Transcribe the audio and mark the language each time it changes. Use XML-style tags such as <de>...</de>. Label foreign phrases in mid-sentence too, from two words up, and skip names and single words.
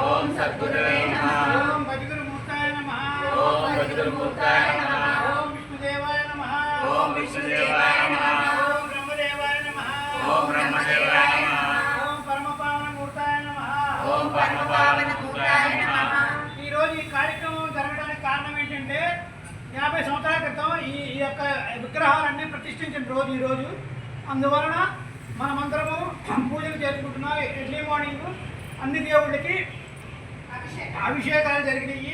<sa>ओम सद्गुरुवे नमः। ओम भजगुरुमूर्ताय नमः। ओम भजगुरुमूर्ताय नमः। ओम विष्णुदेवाय नमः। ओम विष्णुदेवाय नमः। ओम ब्रह्मदेवाय नमः। ओम ब्रह्मदेवाय नमः। ओम परमपावनमూర్తాయ నమః। ओम परमपावनमूर्ताय नमः।</sa> <te>ఈ రోజు ఈ కార్యక్రమం జరగడానికి కారణం ఏంటంటే 50 సంవత్సరాల క్రితం ఈ యొక్క విగ్రహాలన్నీ ప్రతిష్ఠించిన రోజు ఈ రోజు. అందువలన మనమందరము పూజలు చేసుకుంటున్నాం.</te> <en>early morning</en> <te>అన్ని దేవుళ్ళకి అభిషేకాలు జరిగినాయి.</te>